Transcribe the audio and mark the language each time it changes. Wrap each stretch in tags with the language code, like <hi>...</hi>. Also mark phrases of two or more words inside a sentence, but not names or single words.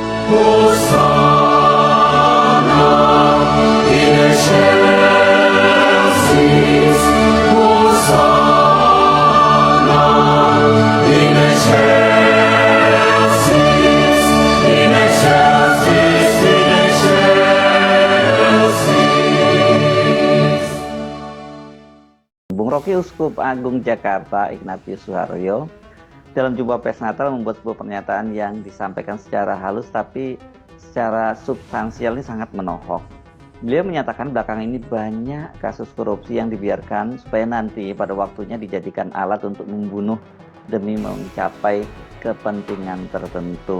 <la>Hosanna in excelsis, Hosanna in excelsis, in excelsis, in excelsis.</la> <id>Bung Rocky, Uskup Agung Jakarta Ignatius Suharyo, dalam jumpa pers Natal membuat sebuah pernyataan yang disampaikan secara halus tapi secara substansial ini sangat menohok. Beliau menyatakan belakangan ini banyak kasus korupsi yang dibiarkan supaya nanti pada waktunya dijadikan alat untuk membunuh demi mencapai kepentingan tertentu.</id>